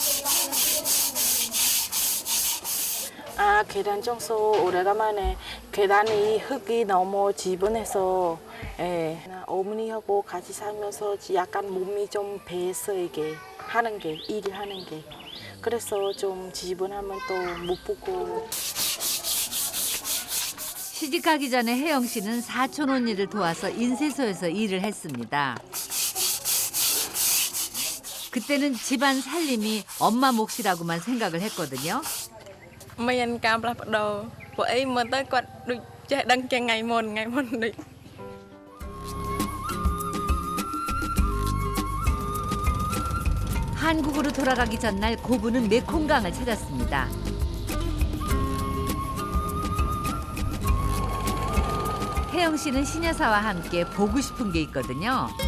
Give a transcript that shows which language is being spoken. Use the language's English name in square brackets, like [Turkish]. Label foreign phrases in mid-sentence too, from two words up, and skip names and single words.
[Korean] 아, 계단 청소 오래간만에 계단이 흙이 너무 지저분해서 예, 어머니하고 같이 살면서 약간 몸이 좀 배서 이게 하는 게 일을 하는 게 그래서 좀 지저분하면 또 못 보고. 시집가기 전에 혜영 씨는 사촌 언니를 도와서 인쇄소에서 일을 했습니다. 그때는 집안 살림이 엄마 몫이라고만 생각을 했거든요. [Khmer] មានការផ្លាស់ប្ដូរពួកអីមើលទៅគាត់ដូចចេះដឹងជាថ្ងៃមុនដូច [Korean] 한국으로 돌아가기 전날 고부는 메콩강을 찾았습니다. 혜영 씨는 신여사와 함께 보고 싶은 게 있거든요.